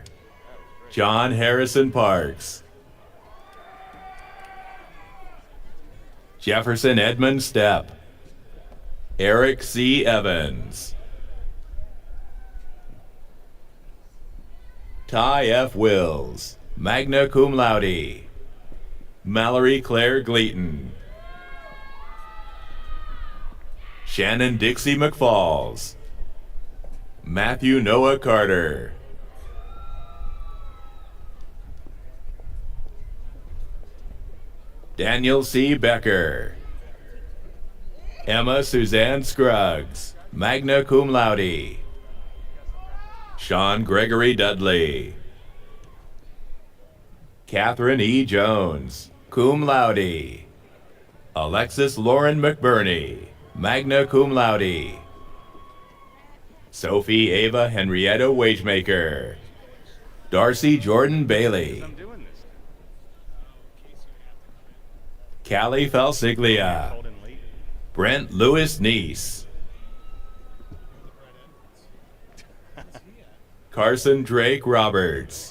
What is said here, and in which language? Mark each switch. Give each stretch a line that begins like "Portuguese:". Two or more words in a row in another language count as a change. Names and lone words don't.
English: John Harrison Parks. Jefferson Edmund Stepp. Eric C. Evans. Ty F. Wills, magna cum laude. Mallory Claire Gleaton. Shannon Dixie McFalls. Matthew Noah Carter. Daniel C. Becker. Emma Suzanne Scruggs, magna cum laude. Sean Gregory Dudley. Catherine E. Jones, cum laude. Alexis Lauren McBurney, magna cum laude. Sophie Ava Henrietta Wagemaker. Darcy Jordan Bailey. Callie Falsiglia. Brent Lewis Neese. Carson Drake Roberts.